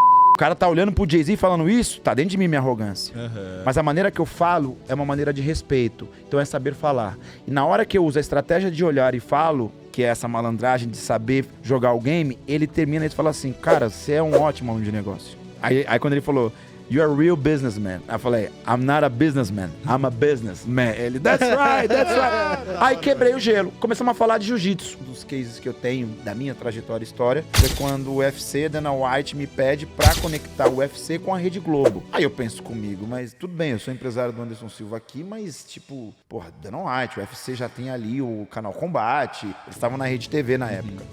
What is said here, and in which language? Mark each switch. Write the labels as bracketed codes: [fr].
[pt] O cara tá olhando pro Jay-Z falando isso, tá dentro de mim minha arrogância. Uhum. Mas a maneira que eu falo é uma maneira de respeito. Então é saber falar. E na hora que eu uso a estratégia de olhar e falo, que é essa malandragem de saber jogar o game, ele termina e fala assim, cara, você é um ótimo homem de negócio. Aí quando ele falou, [en] you're a real businessman. [pt] Aí eu falei, [en] I'm not a businessman, I'm a businessman. [pt] Ele, [en] that's right. [pt] Aí quebrei o gelo. Começamos a falar de jiu-jitsu. Um dos cases que eu tenho da minha trajetória e história foi quando o UFC, Dana White, me pede pra conectar o UFC com a Rede Globo. Aí eu penso comigo, mas tudo bem, eu sou empresário do Anderson Silva aqui, mas tipo, porra, Dana White, o UFC já tem ali o canal Combate, eles estavam na Rede TV na época.